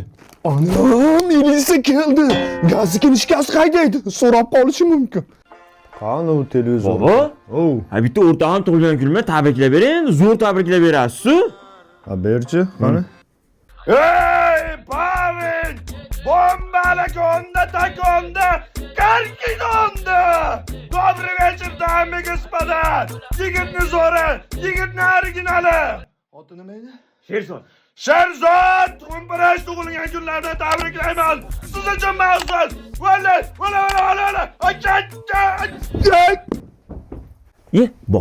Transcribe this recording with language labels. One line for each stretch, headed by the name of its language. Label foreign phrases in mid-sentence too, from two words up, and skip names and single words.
Uzbek: Anam, militsiya keldi. Gazli kinishkasi qaydaydi. So'rab qolishi mumkin. Qani u televizor? Bobo? Ha, bitta o'rtog'im tug'ilgan kunimni tabriklab bering, zo'r tabriklab berasiz-ku. Ha, berchi, qani? Ey, Pavel! Бомбалаконда, таконда, каркидонда!
Russian: Добрый вечер, дамы и господа!
Uzbek: Yigitni zo'ri, yigitni originali! Oti nima edi? Sherzod. Sherzod! Tumpirash tug'ilgan kunlarni tabriklayman! Siz uchun maxsus! Valla! Bobo?